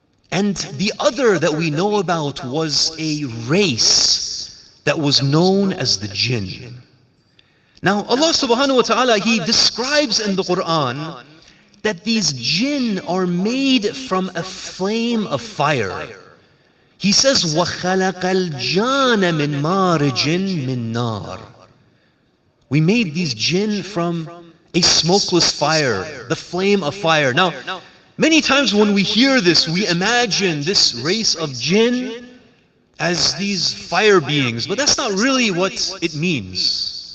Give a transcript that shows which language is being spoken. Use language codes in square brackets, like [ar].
[en] And the other that we know about was a race that was known as the jinn. Now Allah subhanahu wa ta'ala, He describes in the Quran that these jinn are made from a flame of fire. He says, [ar] وَخَلَقَ الْجَانَ مِن مَارِجٍ مِن نَارٍ. [en] We made these jinn from a smokeless fire, the flame of fire. Now, many times when we hear this, we imagine this race of jinn as these fire beings, but that's not really what it means.